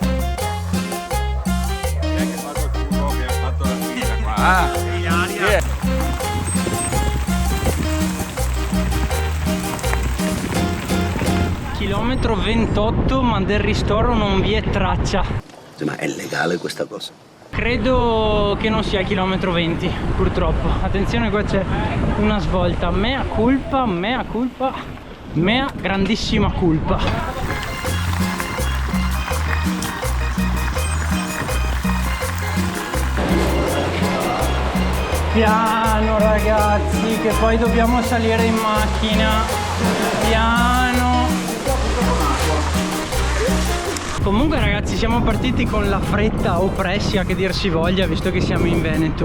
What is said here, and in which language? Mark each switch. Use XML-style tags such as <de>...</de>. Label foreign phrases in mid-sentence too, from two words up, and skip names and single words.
<it>Chilometro 28, ma del ristoro non vi è traccia. Ma è legale questa cosa? Credo che non sia chilometro 20, purtroppo. Attenzione, qua c'è una svolta.</it> <la>Mea culpa, mea culpa, mea grandissima culpa.</la> <it>Piano ragazzi, che poi dobbiamo salire in macchina. Piano. Comunque ragazzi, siamo partiti con la fretta o pressia che dir si voglia, visto che siamo in Veneto.</it>